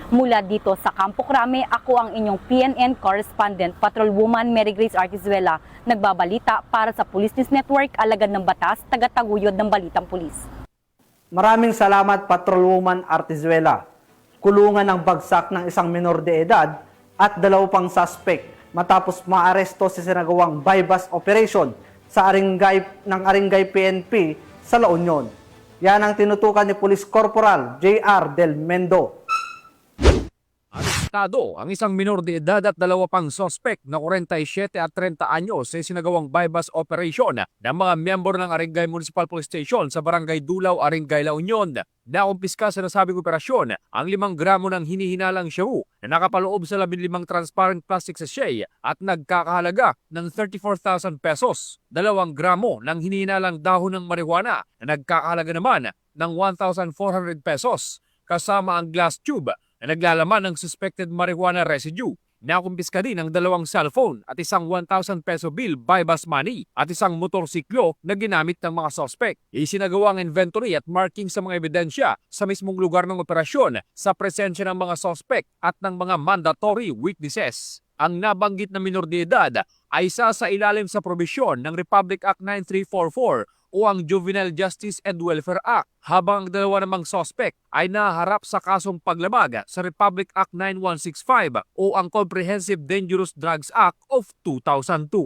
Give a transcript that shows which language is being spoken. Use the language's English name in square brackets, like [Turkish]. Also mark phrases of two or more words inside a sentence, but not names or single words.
[Filipino] Mula dito sa Campo Crame, ako ang inyong PNN correspondent, Patrolwoman Mary Grace Artizuela, nagbabalita para sa Police News Network, alagad ng batas, taga-taguyod ng Balitang Pulis. Maraming salamat, Patrolwoman Artizuela. Kulungan ng bagsak ng isang minor de edad at 2 pang suspect matapos maaresto sa sinagawang [English] bypass operation [Filipino] sa Aringay PNP sa La Union. Yan ang tinutukan ni [English] Police Corporal [Filipino] J.R. Del Mendo. Arestado ang isang minor de edad at 2 pang sospek na 47 at 30 anyos sa sinagawang [English] bypass operation [Filipino] ng mga miyembro ng Aringay Municipal Police Station sa Barangay Dulaw, Aringay, La Union. Nakumpiska sa nasabing operasyon ang 5 gramo ng hinihinalang shabu na nakapaloob sa 15 [English] transparent plastic sachet [Filipino] at nagkakahalaga ng 34,000 pesos. 2 gramo ng hinihinalang dahon ng marijuana na nagkakahalaga naman ng 1,400 pesos kasama ang [English] glass tube [Filipino] na naglalaman ng [English] suspected marijuana residue. [Filipino] Nakumpiska din ang 2 cellphone at isang 1,000 [English] peso bill by bus money [Filipino] at isang motorsiklo na ginamit ng mga sospek. Isinagawa ang inventory at marking sa mga ebidensya sa mismong lugar ng operasyon sa presensya ng mga sospek at ng mga [English] mandatory witnesses. [Filipino] Ang nabanggit na minor de edad ay isa sa ilalim sa probisyon ng Republic Act 9344 o ang Juvenile Justice and Welfare Act, habang ang 2 namang sospek ay naharap sa kasong paglabag sa Republic Act 9165 o ang Comprehensive Dangerous Drugs Act of 2002.